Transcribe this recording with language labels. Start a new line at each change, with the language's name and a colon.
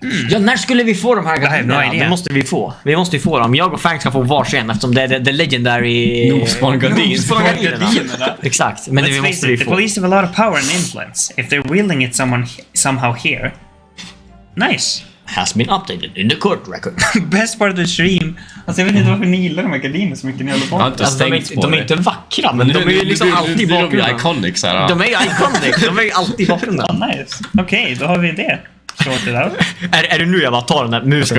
Swedish: Ja, när skulle vi få de här gardinerna? Det måste vi få. Vi måste ju få dem. Jag och Frank ska få varsin eftersom det är
English: the legendary
Swedish: Noobspawn-gardinerna. Exakt, men det måste vi
English: The
Swedish: få.
English: police have a lot of power and influence. If they're wielding it somehow here. Nice. Has been updated in the court record. Best part of the stream.
Swedish: Alltså jag vet inte varför ni gillar de här gardinerna så mycket ni håller på. Jag har inte Alltså, stängt på de är det. inte vackra, men de är ju liksom alltid i bakgrunden. De är iconic så här. De är ju iconic, de är ju alltid i bakgrunden. Nice. Okej, då har vi det.
English: Sorted out.
Swedish: Är det nu jag bara tar den där musen?